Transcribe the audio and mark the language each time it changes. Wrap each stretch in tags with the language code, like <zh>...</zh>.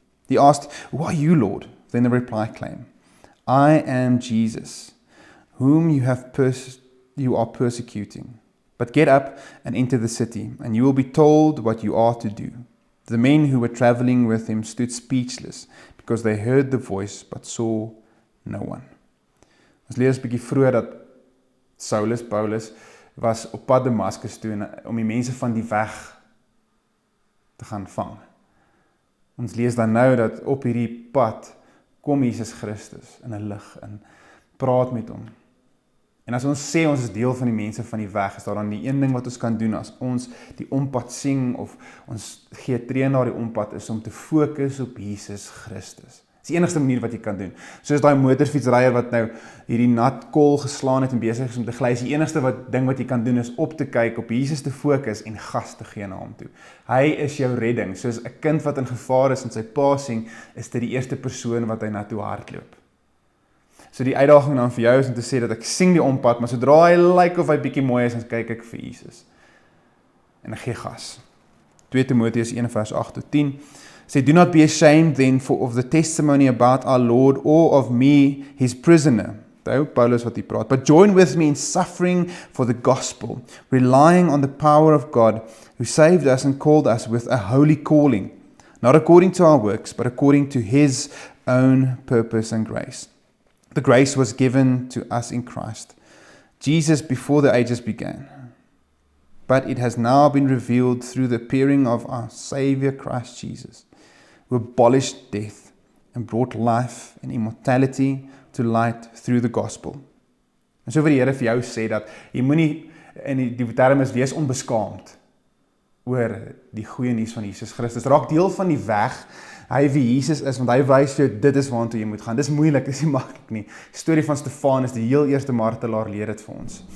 <en>He asked, Who are you, Lord? Then the reply came, I am Jesus, whom you are persecuting. But get up and enter the city, and you will be told what you are to do. The men who were traveling with him stood speechless, because they heard the voice, but saw no one.</en> <af>Ons lees 'n bietjie vroeër dat Paulus, was op pad Damaskus toe om die mense van die weg te gaan vang. Ons lees dan nou dat op hierdie pad kom Jesus Christus in 'n lig en praat met hom. En as ons sê ons is deel van die mense van die weg, is daar dan die een ding wat ons kan doen as ons die ompad sing of ons gee tree na die ompad is om te fokus op Jesus Christus. Dis die enigste manier wat jy kan doen. Soos daai motorfietsryer wat nou hierdie nat kol geslaan het en besig is om te gly, is die enigste ding wat jy kan doen is op te kyk, op Jesus te fokus en gas te gee na hom toe. Hy is jou redding. Soos 'n kind wat in gevaar is en sy pa sien, is dit die eerste persoon wat hy na toe hardloop. So die uitdaging dan vir jou is om te sê dat ek sing die ompad, maar sodra hy lyk of hy bietjie mooi is, dan kyk ek vir Jesus. En ek gee gas. 2 Timoteus 1 vers 8 tot 10 sê,</af> <en>Do not be ashamed then of the testimony about our Lord or of me, his prisoner.</en> <af>Daai Paulus wat hier praat.</af> <en>But join with me in suffering for the gospel, relying on the power of God, who saved us and called us with a holy calling, not according to our works, but according to his own purpose and grace. The grace was given to us in Christ, Jesus before the ages began. But it has now been revealed through the appearing of our Savior Christ Jesus, who abolished death and brought life and immortality to light through the gospel.</en> <af>En so vir die Here vir jou sê dat jy moenie, in die term is, wees onbeskaamd oor die goeie nuus van Jesus Christus. Raak deel van die weg, hy wie Jesus is, want hy wys vir jou, dit is waartoe jy moet gaan. Dis moeilik, dis nie maklik nie. Die storie van Stefanus, die heel eerste martelaar, leer dit vir ons.</af>